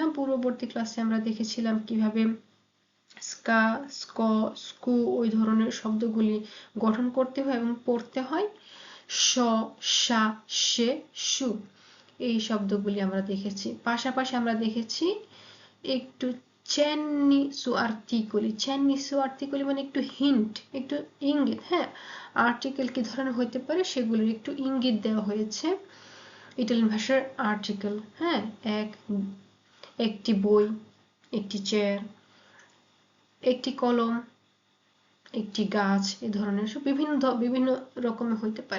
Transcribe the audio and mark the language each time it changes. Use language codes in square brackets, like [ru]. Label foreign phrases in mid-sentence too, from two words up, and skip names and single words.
[bn] পূর্ববর্তী ক্লাসে আমরা দেখেছিলাম কিভাবে স্কা, স্ক, স্কু ওই ধরনের শব্দগুলি গঠন করতে হয় এবং পড়তে হয়। স, সা, সে, সু এই শব্দগুলি আমরা দেখেছি। পাশাপাশি আমরা দেখেছি একটু [it] cenni su articoli, cenni su articoli [bn] মানে একটু হিন্ট, একটু ইঙ্গিত। হ্যাঁ, আর্টিকেল কি ধরনের হতে পারে সেগুলির একটু ইঙ্গিত দেওয়া হয়েছে ইটালিয়ান ভাষার আর্টিকেল। হ্যাঁ, একটি বই, একটি চেয়ার, একটি কলম, একটি গাছ, এ ধরনের সব বিভিন্ন রকমের হইতে পারে।